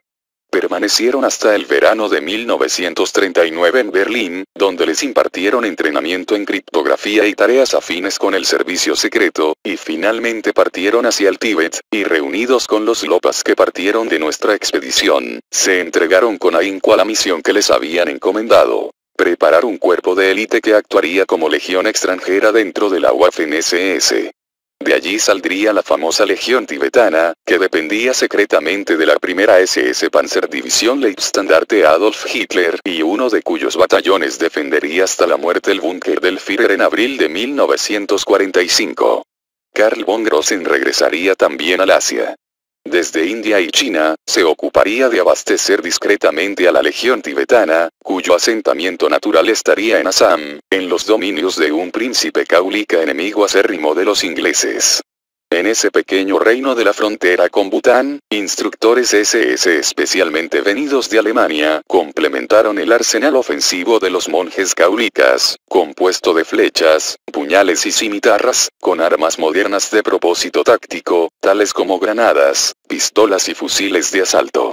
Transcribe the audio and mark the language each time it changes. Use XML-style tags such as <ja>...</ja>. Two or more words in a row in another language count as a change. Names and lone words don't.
<es>Permanecieron hasta el verano de 1939 en Berlín, donde les impartieron entrenamiento en criptografía y tareas afines con el servicio secreto, y finalmente partieron hacia el Tíbet, y reunidos con los Lopas que partieron de nuestra expedición, se entregaron con ahínco a la misión que les habían encomendado: preparar un cuerpo de élite que actuaría como legión extranjera dentro de la Waffen-SS. De allí saldría la famosa Legión Tibetana, que dependía secretamente de la primera SS Panzerdivisión Leibstandarte Adolf Hitler y uno de cuyos batallones defendería hasta la muerte el búnker del Führer en abril de 1945. Karl von Grossen regresaría también al Asia. Desde India y China, se ocuparía de abastecer discretamente a la Legión Tibetana, cuyo asentamiento natural estaría en Assam, en los dominios de un príncipe caulika enemigo acérrimo de los ingleses. En ese pequeño reino de la frontera con Bután, instructores SS especialmente venidos de Alemania, complementaron el arsenal ofensivo de los monjes caulikas, compuesto de flechas, puñales y cimitarras, con armas modernas de propósito táctico, tales como granadas, pistolas y fusiles de asalto.</es>